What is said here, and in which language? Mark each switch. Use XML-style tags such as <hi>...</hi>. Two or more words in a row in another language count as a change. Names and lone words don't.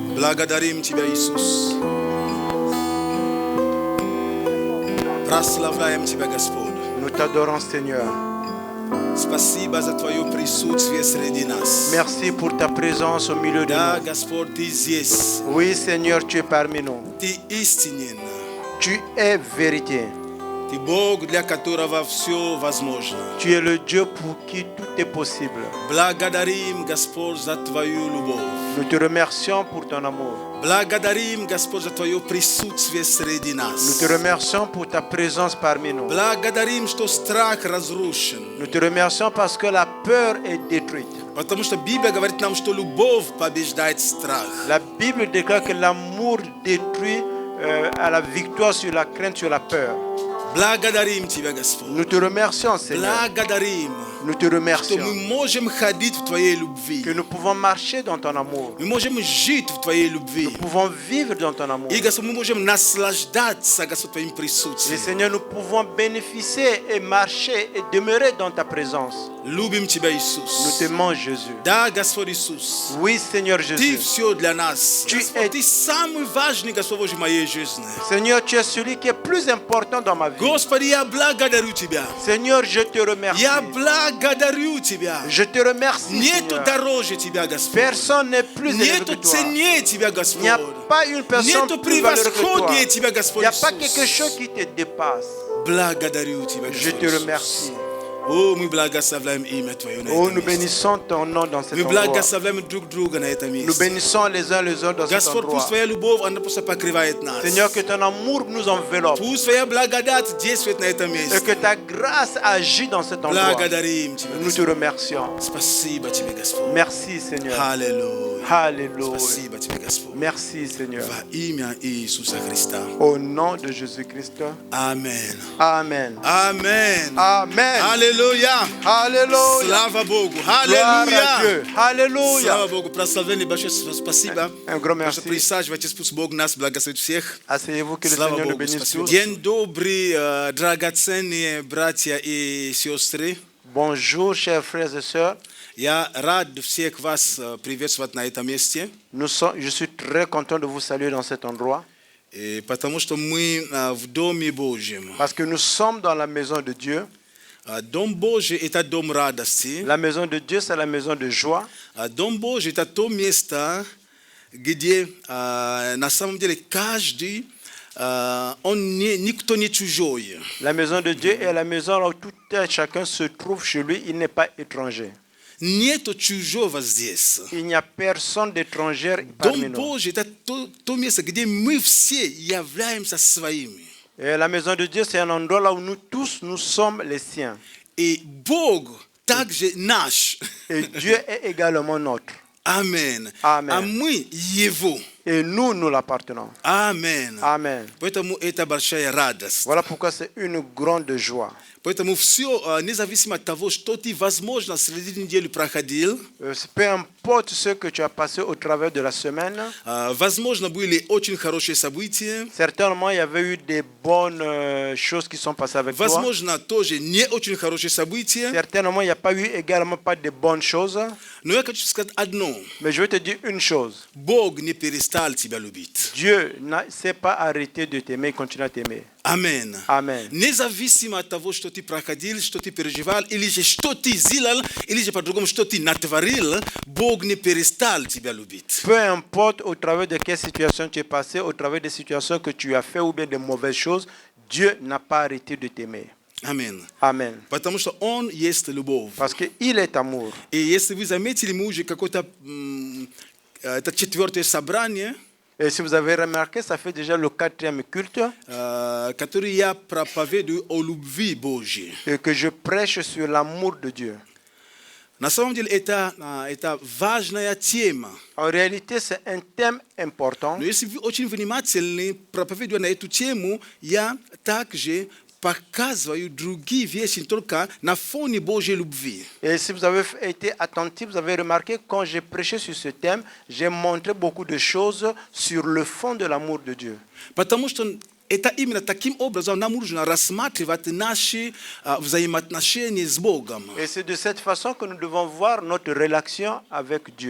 <ru>Благодарим Тебя, Иисус. Прославляем Тебя, Господь.</ru> <fr>Nous t'adorons, Seigneur.</fr> <ru>Спасибо за Твое присутствие среди нас.</ru> <fr>Merci pour ta présence au milieu de</fr> <ru>Да,</ru> <fr>nous.</fr> <ru>Господь, Ты здесь.</ru> <fr>Oui, Seigneur, tu es parmi nous.</fr> <ru>Ты истинен.</ru> <fr>Tu es vérité.</fr> <ru>Ты Бог, для которого все возможно.</ru> <fr>Tu es le Dieu pour qui tout est possible.</fr> <ru>Благодарим, Господь, за Твою любовь.</ru> <fr>Nous te remercions pour ton amour.</fr> <ru>Благодарим, Господь, за Твое присутствие среди</ru> <fr>Nous</fr> <ru>нас.</ru> <fr>te remercions pour ta présence parmi nous.</fr> <ru>Благодарим, что страх разрушен.</ru> <fr>Nous te remercions parce que la peur est détruite.</fr> <ru>Потому что Библия говорит нам, что любовь побеждает страх.</ru> <fr>La Bible déclare que l'amour détruit à la victoire sur la crainte, sur la peur.</fr> <ru>Благодарим Тебя, Господь.</ru> <fr>Nous te remercions, Seigneur.</fr> <ru>Благодарим,</ru> <fr>Nous te</fr> <ru>что</ru> <fr>remercions</fr> <ru>мы можем ходить в Твоей любви.</ru> <fr>que nous pouvons marcher dans ton amour.</fr> <ru>Мы можем жить в Твоей любви.</ru> <fr>Nous pouvons vivre dans ton amour.</fr> <ru>И, Господь, мы можем наслаждаться, Господь, Твоим</ru> <fr>Et</fr> <ru>присутствием.</ru> <fr>Seigneur, nous pouvons bénéficier et marcher et demeurer dans ta présence.</fr> <ru>Любим Тебя,</ru> <fr>Nous</fr> <ru>Иисус.</ru> <fr>t'aimons, Jésus.</fr> <ru>Да, Господь Иисус.</ru> <fr>Oui, Seigneur</fr> <ru>Ты</ru> <fr>Jésus.</fr> <ru>все для нас. Ты Господь, это- Ты самый важный, Господь, в моей жизни.</ru> <fr>Seigneur, tu es celui qui est plus important dans ma vie.</fr> <ru>Господи, я благодарю Тебя.</ru> <fr>Seigneur, je te remercie.</fr> <ru>Я благодарю Тебя.</ru> <fr>Je te remercie,</fr> <ru>Нету</ru> <fr>Seigneur.</fr> <ru>дороже Тебя, Господь.</ru> <fr>Personne n'est plus élevé</fr> <ru>Нету</ru> <fr>que toi.</fr> <ru>ценнее Тебя,</ru> <fr>Il</fr> <ru>Господь.</ru> <fr>n'y a pas une personne</fr> <ru>Нету</ru> <fr>plus valeureuse que toi.</fr> <ru>превосходнее Тебя,</ru> <fr>Il</fr> <ru>Господь</ru> <fr>n'y a pas quelque</fr> <ru>Иисус.</ru> <fr>chose qui te dépasse.</fr> <ru>Благодарю Тебя,</ru> <fr>Je</fr> <ru>Господь</ru> <fr>te</fr> <ru>Иисус.</ru> <fr>remercie.</fr> <ru>О, мы благословляем имя Твое на</ru> <fr>Oh,</fr> <ru>этом</ru> <fr>nous</fr> <ru>месте.</ru> <fr>bénissons ton nom dans cet</fr> <ru>Мы</ru> <fr>endroit.</fr> <ru>благословляем друг друга на этом</ru> <fr>Nous</fr> <ru>месте.</ru> <fr>bénissons les uns les autres dans cet</fr> <ru>Господь, пусть</ru> <fr>endroit.</fr> <ru>Твоя любовь, она просто покрывает нас.</ru> <fr>Seigneur, que ton amour nous enveloppe</fr> <ru>Пусть Твоя благодать действует на этом</ru> <fr>et</fr> <ru>месте.</ru> <fr>que ta grâce agit dans cet endroit.</fr> <ru>Благодарим Тебя,</ru> <fr>Nous te</fr> <ru>Господь.</ru> <fr>remercions.</fr> <ru>Спасибо Тебе, Господь.</ru> <fr>Merci, Seigneur.</fr> <ru>Аллилуйя.</ru> <fr>Alléluia.</fr> <ru>Спасибо Тебе, Господь.</ru> <fr>Merci, Seigneur.</fr> <ru>Во имя Иисуса Христа.</ru> <fr>Au nom de Jésus-Christ.</fr> <ru>Аминь.</ru> <fr>Amen.</fr> <ru>Аминь.</ru> <fr>Amen.</fr> <ru>Аллилуйя.</ru> <fr>Alléluia.</fr> <ru>Слава Богу.</ru> <fr>Gloire à</fr> <ru>Аллилуйя.</ru> <fr>Dieu. Alléluia.</fr> <ru>Слава Богу. Прославление большое спасибо.</ru> <fr>Un grand</fr> <ru>Просто</ru> <fr>merci.</fr> <ru>присаживайтесь, пусть Бог нас благословит всех.</ru> <fr>Asseyez-vous, que le</fr> <ru>Слава</ru> <fr>Seigneur nous</fr> <ru>Богу.</ru> <fr>bénisse</fr> <ru>Спасибо.</ru> <fr>tous.</fr> <ru>День добрый, драгоценные братья и сестры.</ru> <fr>Bonjour, chers frères et sœurs.</fr> <ru>Я рад всех вас приветствовать на этом месте,</ru> <fr>Je suis très content de vous saluer dans cet endroit</fr> <ru>потому что мы в Доме Божьем.</ru> <fr>parce que nous sommes dans la maison de Dieu.</fr> <ru>Дом Божий – это дом радости.</ru> <fr>La maison de Dieu, c'est la maison de joie.</fr> <ru>Дом Божий – это то место, где на самом деле каждый, никто не чужой.</ru> <fr>La maison de Dieu est la maison là où tout un chacun se trouve chez lui. Il n'est pas étranger.</fr> <ru>Нету чужого здесь.</ru> <fr>Il n'y a personne d'étranger parmi</fr> <ru>Дом</ru> <fr>nous.</fr> <ru>Божий – это то место, где мы все являемся своими.</ru> <fr>Et la maison de Dieu, c'est un endroit là où nous tous, nous sommes les siens.</fr> <ru>И Бог также наш.</ru> <fr>Et Dieu est également notre.</fr> <ru>Аминь.</ru> <fr>Amen.</fr> <ru>А мы Его.</ru> <fr>Et nous, nous l'appartenons.</fr> <ru>Аминь.</ru> <fr>Amen.</fr> <ru>Поэтому это большая радость.</ru> <fr>Voilà pourquoi c'est une grande joie.</fr> <ru>Поэтому все, независимо от того, что ты, возможно, среди недели проходил,</ru> <fr>Peu importe ce que tu as passé au travers de la semaine,</fr> <ru>возможно, были очень хорошие события,</ru> <fr>certainement il y avait eu des bonnes choses qui sont passées avec toi.</fr> <ru>возможно, тоже не очень хорошие события.</ru> <fr>Certainement il n'y a pas eu également pas de bonnes choses.</fr> <ru>Но я хочу сказать одно.</ru> <fr>Mais je vais te dire une chose.</fr> <ru>Бог не перестал тебя любить.</ru> <fr>Dieu ne s'est pas arrêté de t'aimer, il continue à t'aimer.</fr> <ru>Аминь.</ru> <fr>Amen.</fr> <ru>Независимо от того, что ты проходил, что ты переживал, или же что ты сделал, или же по-другому, что ты натворил, Бог не перестал тебя любить.</ru> <fr>Peu importe au travers de quelle situation tu es passé, au travers des situations que tu as fait ou bien de mauvaises choses, Dieu n'a pas arrêté de t'aimer.</fr> <ru>Аминь.</ru> <fr>Amen.</fr> <ru>Потому что Он есть любовь.</ru> <fr>Parce qu'il est amour.</fr> <ru>И если вы заметили, мы уже какое-то, это 4-е собрание,</ru> <fr>Et si vous avez remarqué, ça fait déjà le 4e culte</fr> <ru>который я проповедую о любви Божьей.</ru> <fr>et que je prêche sur l'amour de Dieu.</fr> <ru>На самом деле это важная тема.</ru> <fr>En réalité, c'est un thème important.</fr> <ru>Но если вы очень внимательны, проповедуя на эту тему, я также показываю другие вещи только на фоне Божьей любви.</ru> <fr>Et si vous avez été attentif, vous avez remarqué, quand j'ai prêché sur ce thème, j'ai montré beaucoup de choses sur le fond de l'amour de Dieu.</fr> <ru>Потому что это именно таким образом нам нужно рассматривать наши взаимоотношения с Богом.</ru> <fr>Et c'est de cette façon que nous devons voir notre relation avec Dieu.</fr>